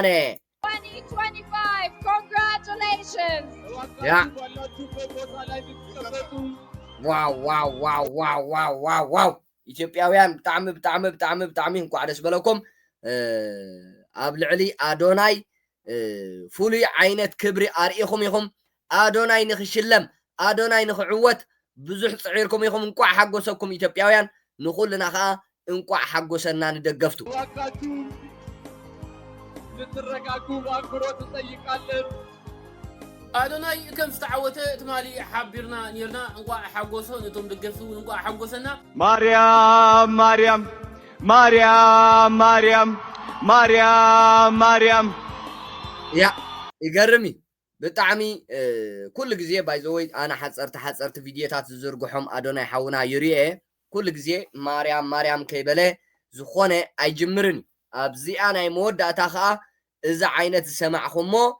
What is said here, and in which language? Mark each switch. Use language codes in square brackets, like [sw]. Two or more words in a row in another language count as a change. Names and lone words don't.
[en] 2025, congratulations! Yeah. Wow. [ti] ኢትዮጵያውያን ብጣዕሚ እንኳዕ ደስ በለኩም ኣብ ልዕሊ አዶናይ ፍሉይ ዓይነት ክብሪ ኣርኢኹም ኢኹም አዶናይ ንኽሽለም አዶናይ ንኽዕወት ብዙሕ ጽዒርኩም ኢኹም እንኳዕ ሓጎሰኩም ኢትዮጵያውያን ንኹልና ከዓ እንኳዕ ሓጎሰና ንደገፍቱ [am] ልትረጋጉ በአክብሮት እንጠይቃለን [ti] አዶናይ ከም ዝተዓወተ ትማሊ ሓቢርና ነርና እንኳዕ ሓጎሶ ነቶም ደገፍቱ እንኳዕ ሓጎሰና ማርያም ያ ይገርም ብጣዕሚ ኩሉ ግዜ [en] by the way [ti] ኣነ ሓፀርቲ ቪድዮታት ዝዝርግሖም አዶናይ ሓውና ይርኤ ኩሉ ግዜ ማርያም ከይበለ ዝኾነ ኣይጅምርን ኣብዚኣ ናይ መወዳእታ ከዓ እዛ ዓይነት ዝሰማዕኹሞ